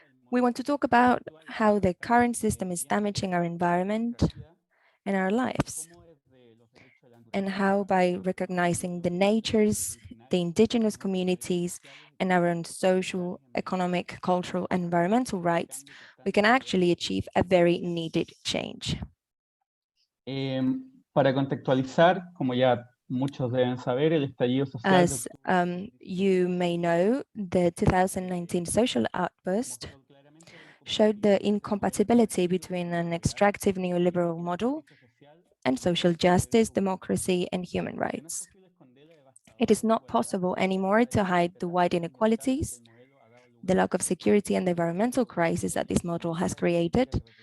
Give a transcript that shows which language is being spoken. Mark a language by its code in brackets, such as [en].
[en] We want to talk about how the current system is damaging our environment and our lives, and how by recognizing the natures, the indigenous communities, and our own social, economic, cultural, and environmental rights, we can actually achieve a very needed change. [es] Para contextualizar, como ya muchos deben saber, el estallido social [en] As you may know, the 2019 social outburst showed the incompatibility between an extractive neoliberal model and social justice, democracy, and human rights. It is not possible anymore to hide the wide inequalities, the lack of security, and the environmental crisis that this model has created.